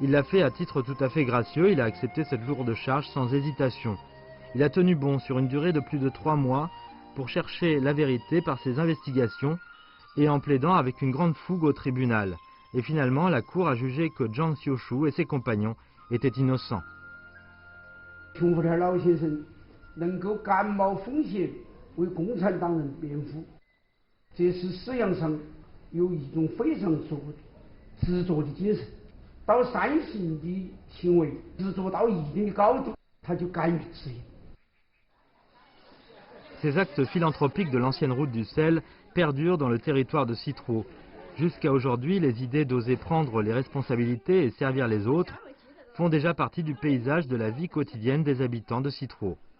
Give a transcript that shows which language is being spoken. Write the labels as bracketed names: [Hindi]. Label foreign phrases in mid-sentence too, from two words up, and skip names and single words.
[French] Il l'a fait à titre tout à fait gracieux, il a accepté cette lourde charge sans hésitation. Il a tenu bon sur une durée de plus de 3 mois pour chercher la vérité par ses investigations et en plaidant avec une grande fougue au tribunal. Et finalement, la cour a jugé que Zhang Xiushu et ses compagnons étaient innocents. [Chinese] 熊福田老先生能够甘冒风险为共产党人辩护，这是思想上有一种非常执着的精神。到善行的行为执着到一定的高度，他就甘于执行。 [French] Ces actes philanthropiques de l'ancienne route du sel perdurent dans le territoire de Citro. Jusqu'à aujourd'hui, les idées d'oser prendre les responsabilités et servir les autres font déjà partie du paysage de la vie quotidienne des habitants de Citro.